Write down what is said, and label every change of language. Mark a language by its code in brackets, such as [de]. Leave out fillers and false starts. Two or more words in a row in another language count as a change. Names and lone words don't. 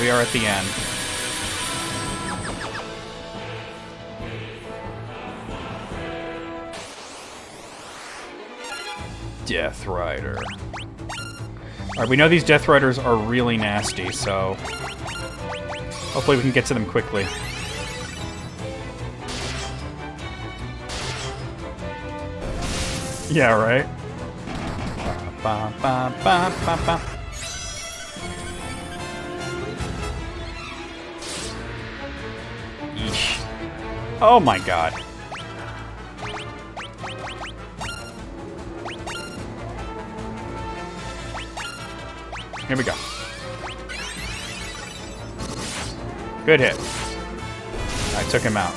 [en] We are at the end. Death Rider. Alright, we know these Death Riders are really nasty, so hopefully we can get to them quickly. Yeah, right? Ba, ba, ba, ba, ba. Yeesh. Oh my god. Here we go. Good hit. I took him out.